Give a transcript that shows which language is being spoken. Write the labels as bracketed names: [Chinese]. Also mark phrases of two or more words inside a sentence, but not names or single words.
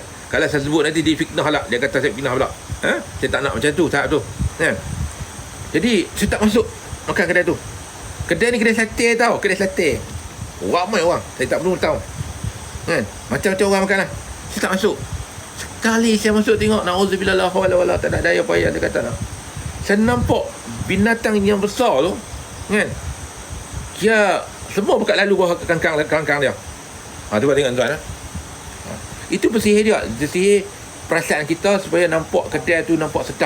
[Malay] Kalau saya sebut nanti dia fitnah lah. Dia kata saya fitnah pula. Saya tak nak macam tu, tahap tu. Kan? Jadi saya tak masuk makan kedai tu. Kedai ni kedai sate tau. Kedai sate. Ramai orang. Saya tak perlu tahu. Kan? Macam-macam orang makan lah. Saya tak masuk. Sekali saya masuk tengok, na'udzubillah [Arabic] لا حول ولا [Malay] tak ada daya payah, dia kata saya nampak binatang yang besar tu, kan? Dia semua buka lalu bawah kangkang dia. Cuba tengok tuan. Itu bersihir dia. Bersihir perasaan kita supaya nampak kedai tu nampak sedap.